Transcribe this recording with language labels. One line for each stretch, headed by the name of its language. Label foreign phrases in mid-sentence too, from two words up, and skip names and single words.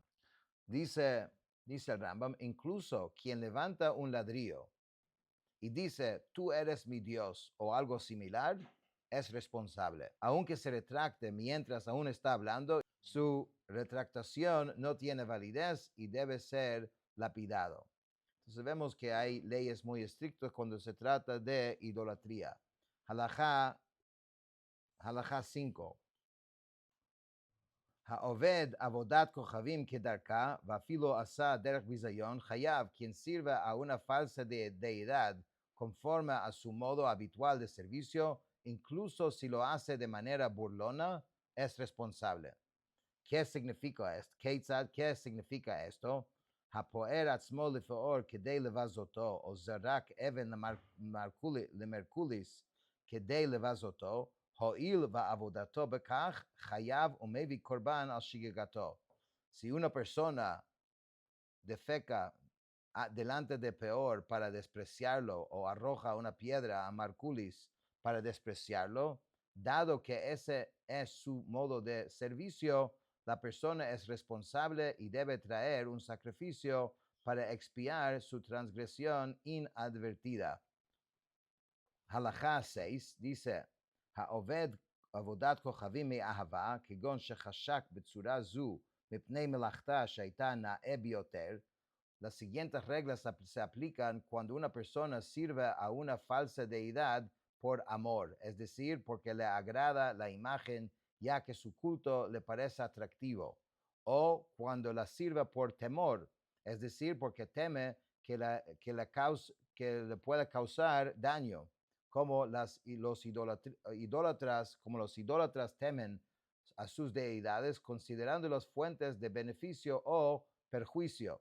Spanish: Dice el Rambam, incluso quien levanta un ladrillo y dice, tú eres mi Dios o algo similar, es responsable. Aunque se retracte mientras aún está hablando, su retractación no tiene validez y debe ser lapidado. Entonces vemos que hay leyes muy estrictas cuando se trata de idolatría. Halajá 5.
Hebrew: העובד עבודת כוכבים כדרכה, ואפילו עשה דרך ביזיון, חייב
Spanish: quien sirva a una falsa deidad conforme a su modo habitual de servicio, incluso si lo hace de manera burlona, es responsable. ¿Qué significa esto? ¿Qué significa esto?
Hebrew: הפוער עצמו לפאור כדי לבזותו, או זרק אבן למרקוליס כדי לבזותו, הואיל ועבודתו בכך, חייב ומביא קורבן על שגיגתו.
Spanish: Si una persona defeca delante de Peor para despreciarlo o arroja una piedra a Marculis para despreciarlo, dado que ese es su modo de servicio, la persona es responsable y debe traer un sacrificio para expiar su transgresión inadvertida. Halajá 6 dice,
Hebrew: העובד עבודת כוכבים מאהבה, כגון שחשק בצורה זו מפני מלאכתה שהייתה נאה ביותר.
Spanish: Las siguientes reglas se aplican cuando una persona sirve a una falsa deidad por amor, es decir, porque le agrada la imagen ya que su culto le parece atractivo, o cuando la sirve por temor, es decir, porque teme que le pueda causar daño, como los idólatras temen a sus deidades considerándolas fuentes de beneficio o perjuicio.